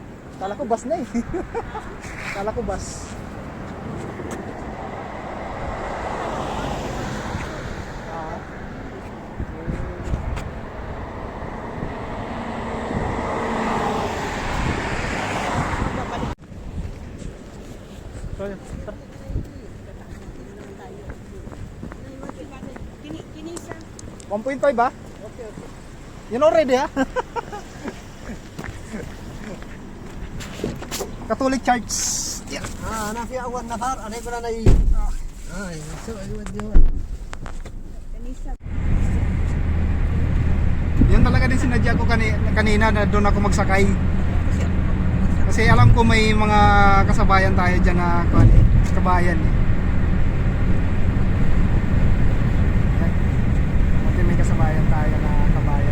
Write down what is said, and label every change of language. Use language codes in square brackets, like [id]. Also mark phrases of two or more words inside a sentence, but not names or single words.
[tl] Kala ko bus na eh. Kala ko bus. So, yun. Tara. Kinisa. 1.5 ba? Okay. Yun already ha? Catholic Church. Yeah. [ar] أنا في أول نفر أنا يقول أنا يودي هو كنيسة. [tl] Yun talaga din sinadya ko kanina na doon ako magsakay. Kasi alam ko may mga kasabayan tayo dyan na kabayan eh. Yan. Buti may kasabayan tayo na kabayan.